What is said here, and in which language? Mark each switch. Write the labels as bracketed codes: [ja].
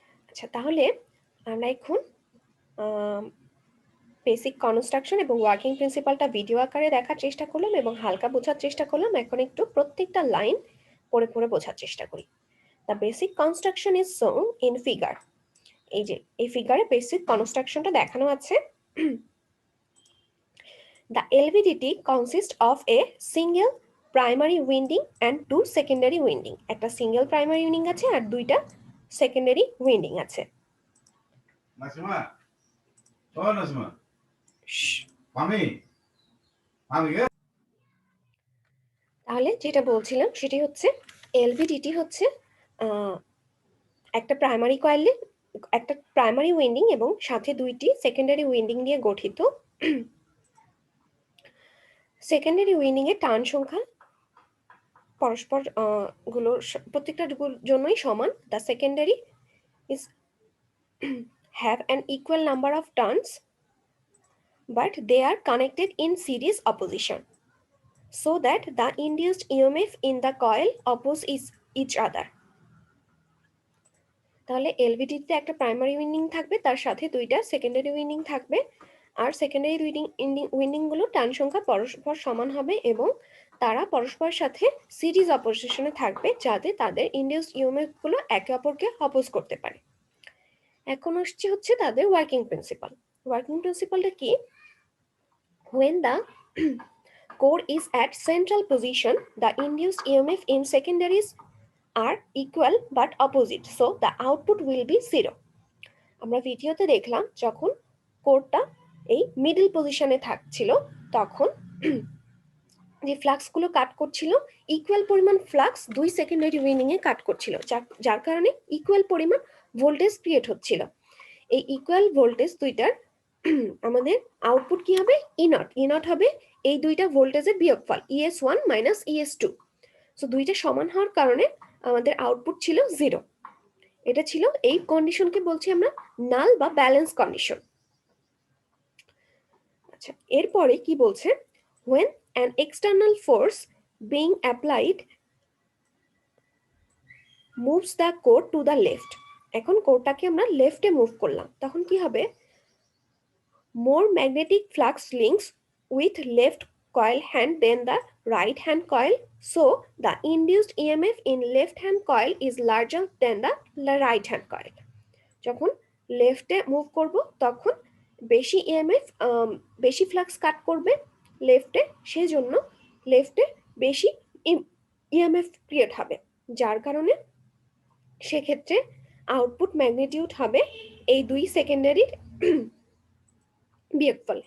[bn] আচ্ছা, তাহলে আমরা এখন বেসিক কনস্ট্রাকশন এবং ওয়ার্কিং প্রিন্সিপালটা ভিডিও আকারে দেখার চেষ্টা করলাম এবং হালকা বোঝার চেষ্টা করলাম। এখন একটু প্রত্যেকটা লাইন পড়ে পড়ে বোঝার চেষ্টা করি। [en] The basic construction is shown in figure. [bn] এই যে এই ফিগারে বেসিক কনস্ট্রাকশনটা দেখানো আছে। [en] The LVDT consists of a single primary winding and two secondary winding. [bn] একটা সিঙ্গেল প্রাইমারি উইন্ডিং আছে আর দুইটা সেকেন্ডারি উইন্ডিং আছে। নাসিমা, ও নাসিমা, আমি তাহলে যেটা বলছিলাম সেটি হচ্ছে এলভিডিটি হচ্ছে একটা প্রাইমারি কয়েলে একটা প্রাইমারি উইন্ডিং এবং সাথে দুইটি সেকেন্ডারি উইন্ডিং নিয়ে গঠিত। সেকেন্ডারি উইন্ডিং এর টার্ন সংখ্যা পরস্পর প্রত্যেকটার জন্যই সমান। [en] The secondary is have an equal number of turns, but they are connected in series opposition, so that the induced EMF in the coil oppose each other. [bn] তাহলে এলভিডিতে একটা প্রাইমারি উইন্ডিং থাকবে, তার সাথে দুইটা সেকেন্ডারি উইন্ডিং থাকবে, আর secondary উইন্ডিংগুলো turn সংখ্যা পরস্পর সমান হবে এবং তারা পরস্পরের সাথে সিরিজ অপোজিশনে থাকবে, যাতে তাদের ইন্ডিউসড ইএমএফ গুলো একে অপরকে অপোজ করতে পারে। এখন আসছে হচ্ছে তাদের ওয়ার্কিং প্রিন্সিপাল। ওয়ার্কিং প্রিন্সিপালটা কি? [en] When the core is at central position, the induced EMF in secondaries are equal but opposite, so the output will be 0. [bn] আমরা ভিডিওতে দেখলাম যখন কোরটা এই মিডল পজিশনে থাকছিল তখন যে ফ্লাক্সগুলো কাট করছিল ইকুয়াল পরিমাণ ফ্লাক্স দুই সেকেন্ডারি উইন্ডিং এ কাট করছিল, যার কারণে ইকুয়াল পরিমাণ ভোল্টেজ ক্রিয়েট হচ্ছিল। এই ইকুয়াল ভোল্টেজ দুইটার আমাদের আউটপুট কি হবে? ই নট হবে এই দুইটা ভোল্টেজের বিয়োগফল ES1 মাইনাস ES2। সো দুইটা সমান হওয়ার কারণে আমাদের আউটপুট ছিল 0। এটা ছিল এই কন্ডিশনকে বলছি আমরা নাল বা ব্যালেন্স কন্ডিশন। আচ্ছা, এরপরে কি বলছে? [en] when an external force being applied moves the core to the left, [bn] এখন কোরটাকে আমরা লেফটে মুভ করলাম, তখন কি হবে? [en] more magnetic flux links with left coil hand than the right hand coil, so the induced EMF in left hand coil is larger than the right hand coil. [bn] যখন লেফটে move করব তখন বেশি ইএমএফ বেশি ফ্লাক্স কাট করবে লেফটে, সেজন্য লেফটে বেশি ইএমএফ ক্রিয়েট হবে, যার কারণে সেক্ষেত্রে আউটপুট ম্যাগনিটিউড হবে এই দুই সেকেন্ডারির বিয়োগফল।